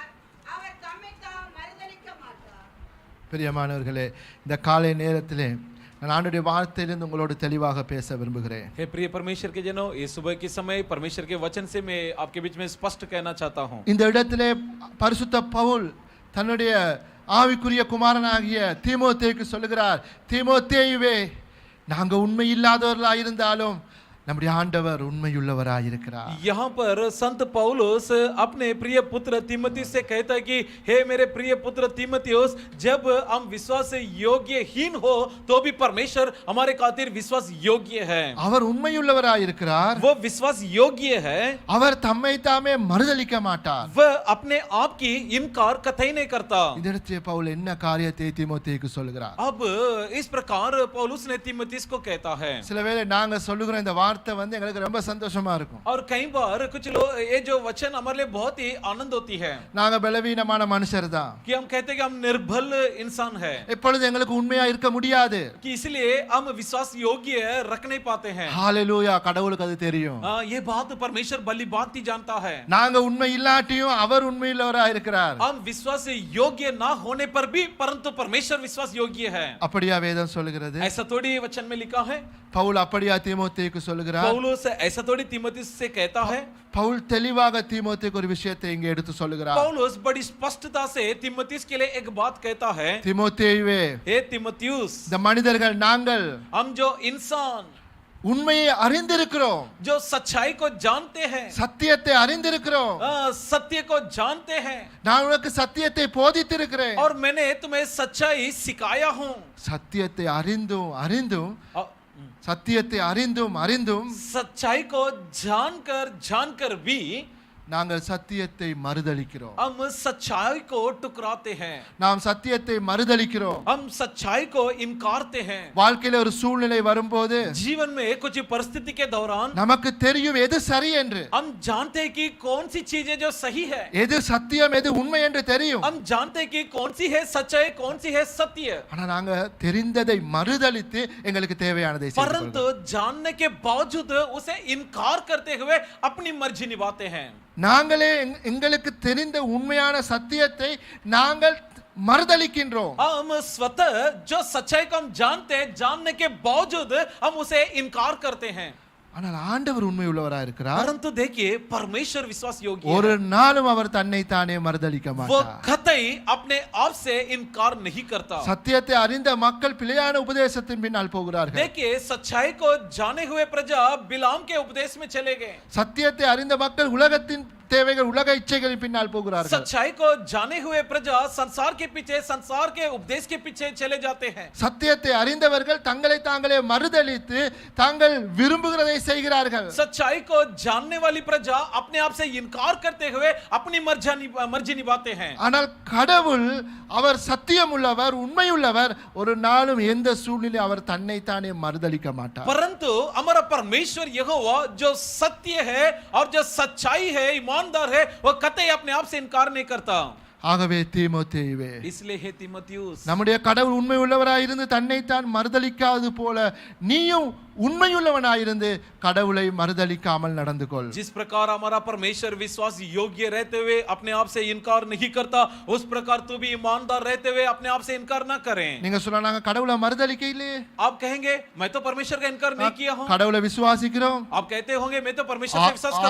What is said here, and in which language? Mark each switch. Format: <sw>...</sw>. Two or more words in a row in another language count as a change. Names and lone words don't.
<ta>பிரியமானவர்களே, இந்த காலை நேரத்திலே நான் ஆண்டவருடைய வார்த்தையிலிருந்து உங்களோடு தெளிவாக பேச விரும்புகிறேன்.</ta> <hi>हे प्रिय परमेश्वर के जनों, ये सुबह के समय परमेश्वर के वचन से मैं आपके बीच में स्पष्ट कहना चाहता हूँ.</hi> <ta>இந்த இடத்திலே பரிசுத்த பவுல் தன்னுடைய ஆவிக்குரிய குமாரனாகிய தீமோத்தேயுக்கு சொல்லுகிறார், தீமோத்தேயுவே, நாங்க உண்மை இல்லாதவர்களாக இருந்தாலும் நம்முடைய ஆண்டவர் உண்மையுள்ளவராய் இருக்கிறார்.</ta> <hi>यहाँ पर संत पौलुस अपने प्रिय पुत्र तीमुथियुस से कहता है कि हे मेरे प्रिय पुत्र तीमुथियुस, जब हम विश्वास योग्यहीन हो तो भी परमेश्वर हमारे खातिर विश्वास योग्य है.</hi> <ta>அவர் உண்மையுள்ளவராய் இருக்கிறார்.</ta> <hi>वो विश्वास योग्य है.</hi> <ta>அவர் தம்மை தாமே மறுதலிக்க மாட்டார்.</ta> <hi>वह अपने आप की इनकार कतई नहीं करता.</hi> <ta>இந்த இடத்திலே பவுல் என்ன காரியத்தை தீமோத்தேயுக்கு சொல்லுகிறார்?</ta> <hi>अब इस प्रकार पौलुस ने तीमुथियुस को कहता है.</hi> <ta>சில வேளை நாங்க சொல்லுகிற இந்த வார்த்தை வந்து எங்களுக்கு ரொம்ப சந்தோஷமா இருக்கும்.</ta> <hi>और कई बार कुछ लोग ये जो वचन हमारे लिए बहुत ही आनंद होती है</hi> <ta>நாங்க பலவீனமான மனுஷர் தான்,</ta> <hi>कि हम कहते हैं कि हम निर्बल इंसान है,</hi> <ta>எப்பொழுது எங்களுக்கு உண்மையா இருக்க முடியாது.</ta> <hi>कि इसलिए हम विश्वास योग्य रख नहीं पाते हैं.</hi> <ta>ஹalleluya, கடவுளுக்கு அது தெரியும்.</ta> <hi>ये बात परमेश्वर भली बात ही जानता है.</hi> <ta>நாங்க உண்மை இல்லாட்டியும் அவர் உண்மையுள்ளவராய் இருக்கிறார்.</ta> <hi>हम विश्वास योग्य ना होने पर भी परंतु परमेश्वर विश्वास योग्य है.</hi> <ta>அப்படியா வேதம் சொல்லுகிறது?</ta> <hi>ऐसा थोड़ी वचन में लिखा है.</hi> <ta>பவுல் அப்படியா தீமோத்தேயுக்கு சொல்லுகிறார்?</ta> <hi>पौलुस ऐसा थोड़ी तीमुथियुस से कहता है.</hi> <ta>பவுல் தெளிவாக தீமோத்தேயுக்கு ஒரு விஷயத்தை இங்கே எடுத்து சொல்லுகிறார்.</ta> <hi>पौलुस बड़ी स्पष्टता से तीमुथियुस के लिए एक बात कहता है.</hi> <ta>தீமோத்தேயுவே,</ta> <hi>हे तीमुथियुस,</hi> <ta>இந்த மனிதர்கள் நாங்கள்</ta> <hi>हम जो इंसान</hi> <ta>உண்மையை அறிந்திருக்கிறோம்,</ta> <hi>जो सच्चाई को जानते हैं,</hi> <ta>சத்தியத்தை அறிந்திருக்கிறோம்,</ta> <hi>सत्य को जानते हैं,</hi> <ta>நான் உனக்கு சத்தியத்தை போதித்திருக்கிறேன்.</ta> <hi>और मैंने तुम्हें सच्चाई सिखाया हूं.</hi> <ta>சத்தியத்தை அறிந்தும் சத்தியத்தை அறிந்தும்</ta> <hi>सच्चाई को जानकर भी</hi> <ta>நாங்கள் சத்தியத்தை மறுதலிக்கிறோம்.</ta> <hi>हम सच्चाई को टुकराते हैं.</hi> <ta>நாம் சத்தியத்தை மறுதலிக்கிறோம்.</ta> <hi>हम सच्चाई को इनकारते हैं.</hi> <ta>வாழ்க்கையில ஒரு சூழ்நிலை வரும்போது</ta> <hi>जीवन में कुछ परिस्थिति के दौरान</hi> <ta>நமக்கு தெரியும் எது சரி என்று.</ta> <hi>हम जानते हैं कि कौन सी चीजें जो सही है,</hi> <ta>எது சத்தியம் எது உண்மை என்று தெரியும்.</ta> <hi>हम जानते हैं कि कौन सी है सच्चाई, कौन सी है सत्य.</hi> <ta>ஆனா நாங்க தெரிந்ததை மறுதலித்து எங்களுக்கு தேவையானதை செய்து</ta> <hi>परंतु जानने के बावजूद उसे इनकार करते हुए अपनी मर्जी निभाते हैं.</hi> <ta>நாங்களே எங்களுக்கு தெரிந்த உண்மையான சத்தியத்தை நாங்கள் மறுதலிக்கின்றோம்.</ta> <hi>हम स्वतः जो सच्चाई को हम जानते हैं, जानने के बावजूद हम उसे इनकार करते हैं.</hi> <ta>ஆனால் ஆண்டவர் உண்மை உள்ளவராய் இருக்கிறார்.</ta> <hi>परंतु देखिए, परमेश्वर विश्वास योग्य है.</hi> <ta>ஒரு நாளும் அவர் தன்னை தானே மறுதலிக்க</ta> <hi>वो</hi> <ta>மாட்டார்.</ta> <hi>कतई अपने आप से इनकार नहीं करता.</hi> <ta>சத்தியத்தை அறிந்த மக்கள் பிழையான உபதேசத்தின் பின்னால் போகிறார்கள்.</ta> <hi>देखिए, सच्चाई को जाने हुए प्रजा बिलाम के उपदेश में चले गए.</hi> <ta>சத்தியத்தை அறிந்த மக்கள் உலகத்தின் தேவைகள் உலக இச்சைகளின் பின்னால் போகிறார்கள்.</ta> <hi>सच्चाई को जाने हुए प्रजा संसार के पीछे, संसार के उपदेश के पीछे चले जाते हैं.</hi> <ta>சத்தியத்தை அறிந்தவர்கள் தங்களை தாங்களே மறுதலித்து தாங்கள் விரும்புகிறதை செய்கிறார்கள்.</ta> <hi>सच्चाई को जानने वाली प्रजा अपने आप से इनकार करते हुए अपनी मर्जी निभाते हैं.</hi> <ta>ஆனால் கடவுள் அவர் சத்தியம் உள்ளவர், உண்மை உள்ளவர். ஒரு நாளும் எந்த சூழ்நிலை அவர் தன்னை தானே மறுதலிக்க மாட்டார்.</ta> <hi>परंतु हमारा परमेश्वर यहोवा जो सत्य है और जो सच्चाई है, ईमानदार है, वो कतई अपने आप से इनकार नहीं करता.</hi> <ta>ஆகவே தீமோத்தேயுவே,</ta> <hi>इसलिए हे तीमुथियुस,</hi> <ta>நம்முடைய கடவுள் உண்மை உள்ளவராய் இருந்து தன்னைத்தான் மறுதலிக்காது போல நீயும் உண்மையுள்ளவனாயிருந்து கடவுளை மறுதலிக்காமல் நடந்து கொள்.</ta> <hi>जिस प्रकार हमारा परमेश्वर विश्वास योग्य रहते हुए अपने आप से इनकार नहीं करता, उस प्रकार तू भी ईमानदार रहते हुए अपने आप से इनकार ना करें.</hi> <ta>நீங்க சொன்னாங்க கடவுளை மறுதலிக்க இல்லையே,</ta> <hi>आप कहेंगे मैं तो परमेश्वर का इनकार नहीं किया हूं.</hi> <ta>கடவுளை விசுவாசிக்கிறோம்,</ta> <hi>आप कहते होंगे मैं तो परमेश्वर का विश्वास करता हूं,</hi>